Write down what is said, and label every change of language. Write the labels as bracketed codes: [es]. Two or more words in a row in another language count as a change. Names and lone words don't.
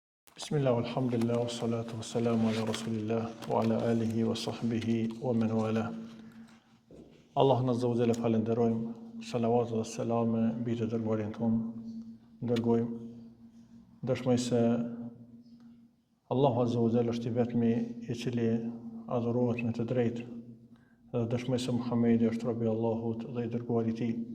[ar] بسم الله الحمد لله والصلاة والسلام على رسول الله وعلى آله وصحبه ومن والى. [sq] Allah në zëvëzele falenderojmë, salavat dhe selame, mbi të dërguarin tonë, dërgojmë, dëshmoj se Allahu [ar] عز وجل [sq] është i vetmi i cili adhurohet me të drejtë, dhe dëshmoj se Muhamedi është robi i Allahut dhe i dërguari i tij.